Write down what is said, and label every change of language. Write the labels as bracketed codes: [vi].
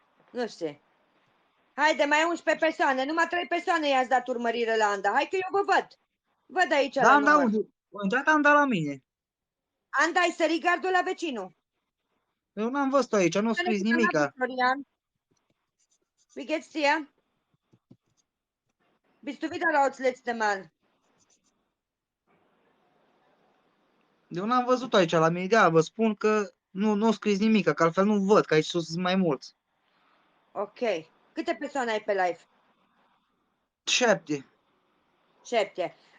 [ro] Nu știu. Haide, mai 11 persoane, numai 3 persoane i-ați dat urmărire la Anda. Hai că eu vă văd. Văd aici la Da, număr. unde? A intrat Anda la mine. Anda, ai sărit gardul la vecinul. Eu n-am văzut aici, nu a scris nimica. [de] Florian. Wie geht's dir? Bist du wieder das letzte Mal? [ro] Eu n-am văzut aici la mine, de vă spun că nu a scris nimica, că altfel nu văd, că aici sus sunt mai mulți. Ok. Câte persoane ai pe live? 7. 7.